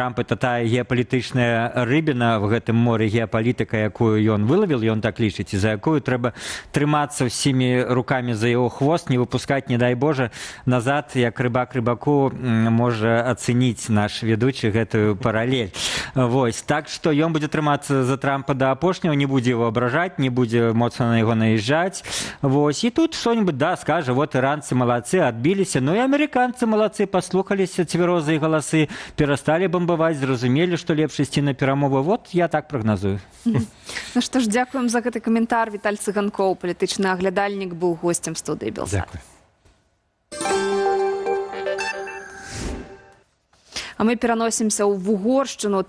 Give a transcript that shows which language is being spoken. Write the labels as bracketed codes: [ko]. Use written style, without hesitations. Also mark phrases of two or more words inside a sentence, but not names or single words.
[be] Трамп это тая геапалітычная рыбіна в гэтым моры, геапалітыка, якую ён вылавіл, ён так лічыць, і за якую трэба трымацца ўсімі рукамі за яго хвост, не выпускаць, не дай Божа, назад, як рыбак рыбаку можа ацэніць наш ведучы гэтую паралель. Вось, так што ён будзе трымацца за Трампа да апошняго, не будзе его абражаць, не будзе моцна на яго наезжаць. Вось, і тут што-нибудь, да, скажа, [ru] вот иранцы молодцы, отбились, ну и американцы молодцы, [be] послухаліся цвярозыя галасы, перасталі бомбаваць, зразумелі, што лепш ісці на перамовы. Вот я так прагназую. Ну што ж, дзякуем за гэты каментар. Віталь Цыганкоў, палітычны аглядальнік, быў госцем студыі Белсат. Дзякуй. А мы пераносімся ў Угоршчыну.